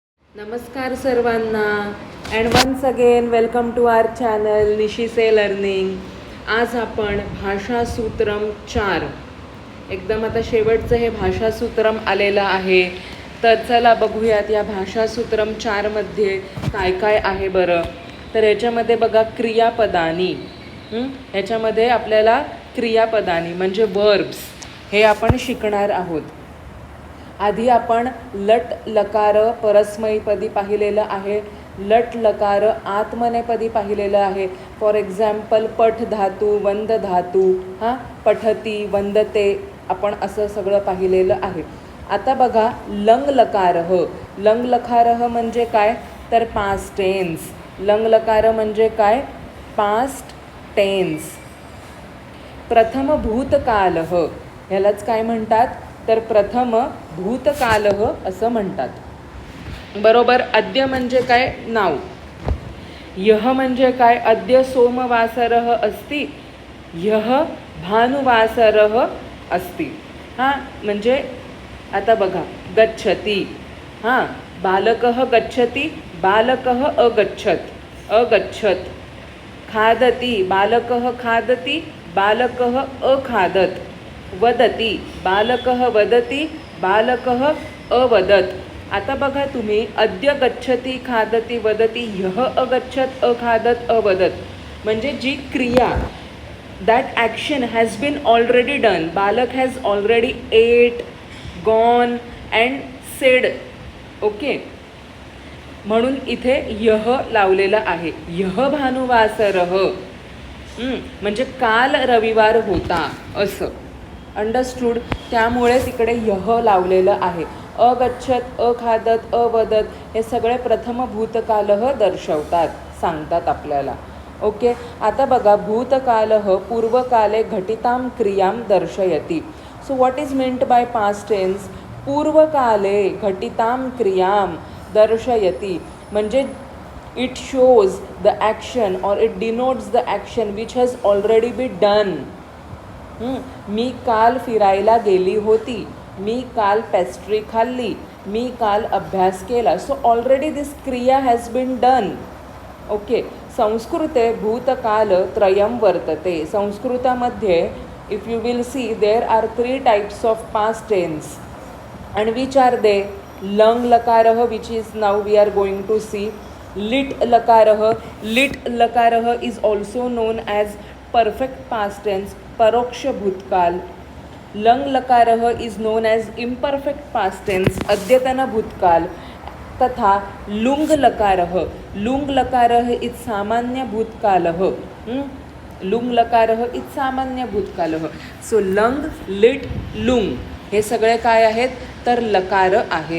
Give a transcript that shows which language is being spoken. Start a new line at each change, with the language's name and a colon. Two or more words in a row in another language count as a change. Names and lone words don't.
Marathi: नमस्कार सर्वांना
English: and once again welcome to our channel निशिसे लर्निंग.
Marathi: आज आपण भाषासूत्रम 4 एकदम आता शेवटचं हे भाषासूत्रम आलेलं आहे. तर चला बघूयात या भाषासूत्रम 4मध्ये काय काय आहे बरं. तर याच्यामध्ये बघा क्रियापदानी, ह्याच्यामध्ये आपल्याला क्रियापदानी म्हणजे वर्ब्स हे आपण शिकणार आहोत. आधी आपण लट लकार परस्मैपदी पाहिलेलं आहे, लट लकार आत्मनेपदी पाहिलेलं आहे.
English: for example
Marathi: पठ धातू, वंद धातू, पठती, वंदते, आपण असं सगळं पाहिलेलं आहे. आता बघा
Sanskrit: लंग लकारः. लंग लकारः
Marathi: म्हणजे काय तर
English: past tense.
Marathi: लंग लकार म्हणजे काय
English: past tense.
Sanskrit: प्रथम भूतकालः
Marathi: ह्यालाच काय म्हणतात तर
Sanskrit: प्रथम भूतकालः
Marathi: असं म्हणतात. बरोबर. अद्य म्हणजे काय नाव.
Sanskrit: यह
Marathi: म्हणजे काय
Sanskrit: अद्य सोमवासरः अस्ति, यह भानुवासरः अस्ति.
Marathi: म्हणजे आता बघा
Sanskrit: गच्छति, बालकः गच्छति, बालकः अगच्छत्, अगच्छत्. खादति, बालकः खादति, बालकः अखादत्. वदति, बालकः वदति, बालकः अवदत्.
Marathi: आता बघा तुम्ही
Sanskrit: अद्य गच्छति, खादति, वदति, ह्यः अगच्छत्, अखादत्, अवदत्
Marathi: म्हणजे जी क्रिया
English: that action has been already done. बालक has already ate, gone and said.
Marathi: ओके, म्हणून इथे यह लावलेला आहे.
Sanskrit: यह भानुवासरः
Marathi: म्हणजे काल रविवार होता असं. अंडरस्टूड. त्यामुळे तिकडे यह लावलेलं आहे. अगच्छत, अखादत, अवदत हे सगळे
Sanskrit: प्रथम भूतकालः
Marathi: दर्शवतात, सांगतात आपल्याला. ओके. आता बघा
Sanskrit: भूतकालः पूर्वकाले घटितां क्रियां दर्शयति.
English: so what is meant by past tense.
Sanskrit: पूर्वकाले घटितां क्रियां दर्शयति
English: म्हणजे it shows the action or it denotes the action which has already be done.
Marathi: मी काल फिरायला गेली होती, मी काल पेस्ट्री खाल्ली, मी काल अभ्यास केला.
English: so already this क्रिया has been done. okay.
Sanskrit: संस्कृते भूतकाल त्रयं वर्तते.
English: संस्कृतामध्ये if you will see there are 3 types of past tense and which are they.
Sanskrit: लंग लकारः
English: which is now we are going to see.
Sanskrit: लिट लकारः. लिट लकारः
English: is also known as perfect past tense,
Sanskrit: परोक्ष भूतकाल. लंग लकारः
English: is known as imperfect past tense,
Sanskrit: अद्यतन भूतकाल. तथा लुंग लकारः. लुंग लकारः इज सामान्य भूतकालः. लुंग लकारः इज सामान्य भूतकालः.
Marathi: सो लंग, लिट, लुंग हे सगळे काय आहेत तर लकार आहेत.